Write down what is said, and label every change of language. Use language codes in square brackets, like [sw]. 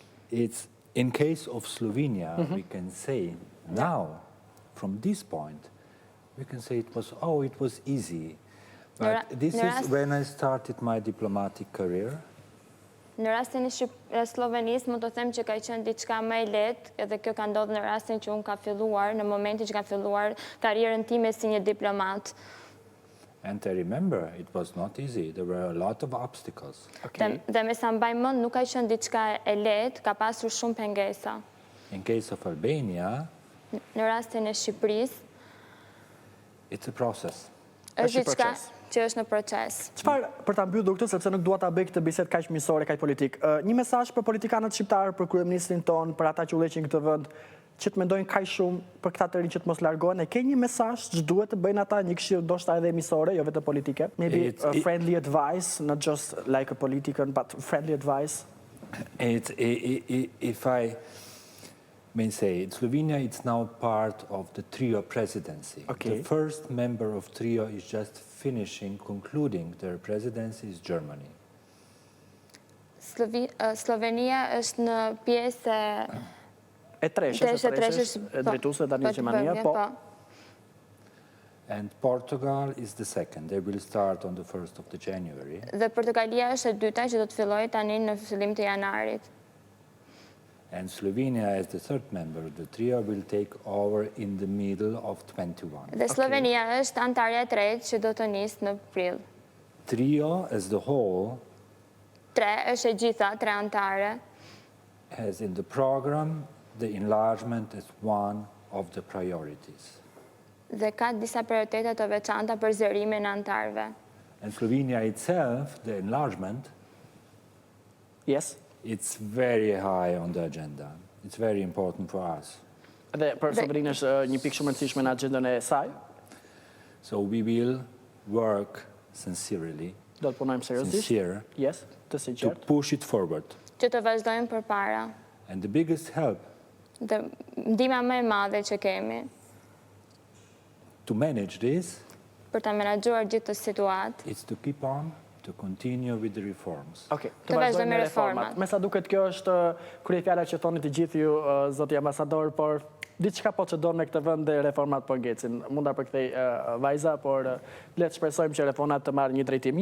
[en] It's in case of Slovenia, we can say now, from this point, we can say it was easy. But this is when I started my diplomatic career. [sq] Në rastin e Slovenisë, mund të them që ka qenë diçka më e lehtë, edhe kjo ka ndodhur në rastin që unë ka filluar, në momentin që ka filluar karrierën time si një diplomat. [en] And I remember, it was not easy. There were a lot of obstacles. [sq] Dhe me sa mbaj mend, nuk ka qenë diçka e lehtë, ka pasur shumë pengesa. [en] In case of Albania, [sq] Në rastin e Shqipërisë, [en] it's a process. [sq] është diçka që është në proces. Çfarë, për ta mbyllur këtë, sepse nuk dua ta bëj këtë bisedë kaq miqësore, kaq politik. Një mesazh për politikanët shqiptar, për kryeministrin ton, për ata që udhëheqin këtë vend, që të mendojnë kaq shumë për këta të rinj që të mos largohen, e ke një mesazh që duhet të bëjnë ata, një këshill ndoshta edhe miqësore, jo vetëm politike? [en] Maybe friendly advice, not just like a politician, but friendly advice. If I may say, Slovenia is now part of the trio presidency. Okay. The first member of trio is just concluding their presidency is Germany. [sq] Slovenia është në pjesë E treshës, e drejtuese tani Gjermania, po. [en] And Portugal is the second. They will start on the 1st of January. [sq] Dhe Portugalia është e dyta që do të fillojë tani në fillim të janarit. [en] And Slovenia, as the third member of the trio, will take over in the middle of 21. [sq] Dhe Slovenia është antarja e tretë që do të nisë në prill. [en] Trio as the whole [sq] Është e gjitha, tre antare. [en] has in the program the enlargement as one of the priorities. [sq] Dhe ka disa prioritete të veçanta për zërimin e antarëve. [en] And Slovenia itself, the enlargement, Yes. it's very high on the agenda. It's very important for us. [sq] Dhe për Sloveninë është një pikë shumë e rëndësishme në agjendën e saj. [en] So we will work sincerely, [sq] Do të punojmë seriozisht. [en] sincere, [sq] Yes, të [en] to [sq] sinqert. [en] push it forward. [sq] Që të vazhdojmë përpara. [en] And the biggest help [sq] Dhe ndihma më e madhe që kemi [en] to manage this [sq] për ta menaxhuar gjithë këtë situatë [en] is to keep on, to continue with the reforms. [sq] Okej, Të vazhdojmë me reformat. Me sa duket kjo është kryefjala që thoni të gjithë ju, zoti ambasador, por diçka po çdon në këtë vend dhe reformat po ngecin. Mund ta përkthej vajza, por le të shpresojmë që reformat të marrë një drejtim.